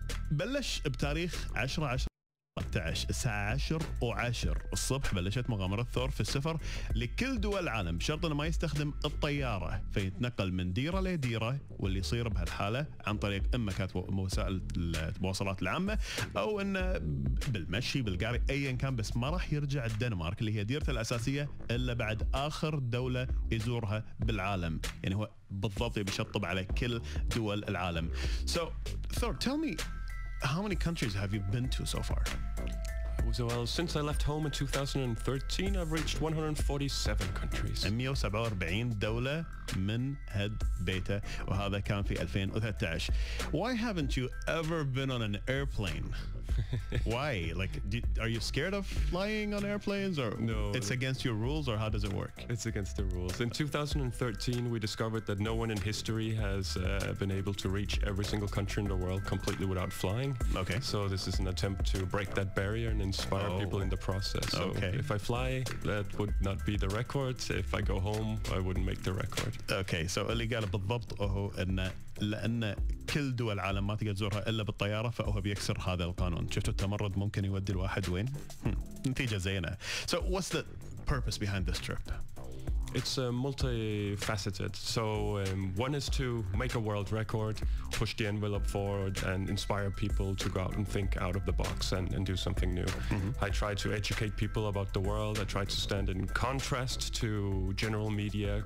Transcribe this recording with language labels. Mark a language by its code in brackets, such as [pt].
[ar] بلش بتاريخ 10/10 الساعة 10:10 الصبح بلشت مغامرة ثور في السفر لكل دول العالم، بشرط انه ما يستخدم الطيارة، فيتنقل من ديرة لديرة، واللي يصير بهالحالة عن طريق اما كانت وسائل المواصلات العامة، او انه بالمشي بالقاري ايا كان، بس ما راح يرجع الدنمارك اللي هي ديرته الاساسية الا بعد اخر دولة يزورها بالعالم. يعني هو بالضبط بيشطب على كل دول العالم. [en] So Thor, tell me, how many countries have you been to so far? So, well, since I left home in 2013, I've reached 147 countries. [ar] 147 دولة من هد بيته، وهذا كان في 2013. [en] Why haven't you ever been on an airplane? Why? Like, are you scared of flying on airplanes, or no? It's against your rules, or how does it work? It's against the rules. In 2013, we discovered that no one in history has been able to reach every single country in the world completely without flying. Okay. So this is an attempt to break that barrier and inspire people in the process. So if I fly, that would not be the record. If I go home, I wouldn't make the record. Okay, so [ar] اللي قال بالضبط هو ان لان كل دول العالم ما تقدر تزورها الا بالطياره، فهو بيكسر هذا القانون. شفتوا التمرد ممكن يودي الواحد وين؟ نتيجه زينه. [en] So what's the purpose behind this trip? It's multifaceted. So one is to make a world record, push the envelope forward, and inspire people to go out and think out of the box and do something new. I try to educate people about the world. I try to stand in contrast to general media.